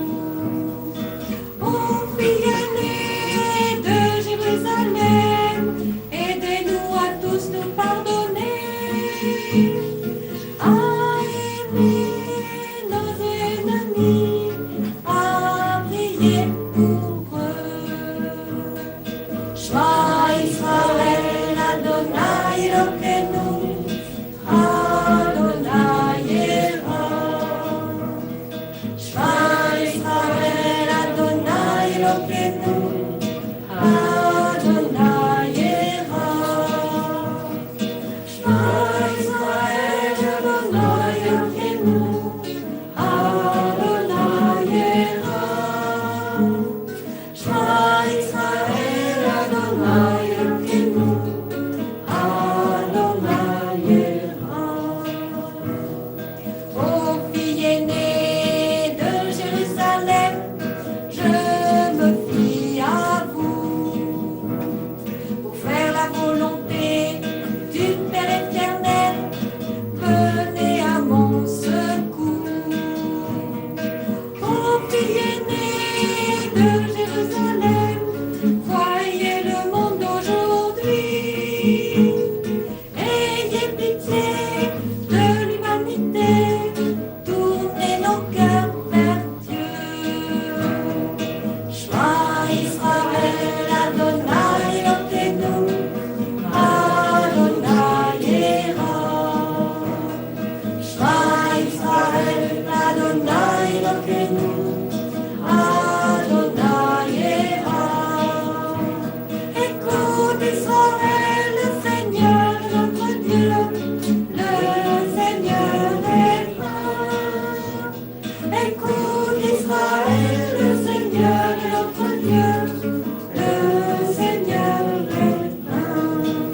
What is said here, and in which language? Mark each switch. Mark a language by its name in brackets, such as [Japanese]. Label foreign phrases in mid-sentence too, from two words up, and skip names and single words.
[French] Ô filles aînées de Jérusalem, aidez-nous à tous nous pardonner, à aimer nos ennemis, à prier pour eux. [Hebrew] שמע ישראל, ה' אלוקינו, ה' אחד. שמע ישראל, ה' אלוקינו, ה' אחד. שמע ישראל, ה' אלוקינו, ה' אחד. שמע ישראל, ה' אלוקינו, ה' אחד. [French] Ô filles aînées de Jérusalem, je me fie à vous pour faire la volonté du Père éternel. Venez à mon secours. Ô filles aînées de Jérusalem, voyez le monde d'aujourd'hui. Ayez pitié de l'humanité, tournez nos cœurs vers Dieu. [Hebrew] שמע ישראל, ה' אלוקינו, ה' אחד. שמע ישראל, ה' אלוקינו, ה' אחד. [French] Écoute Israël, le Seigneur est notre Dieu, le Seigneur est un. Écoute Israël, le Seigneur est notre Dieu, le Seigneur est un.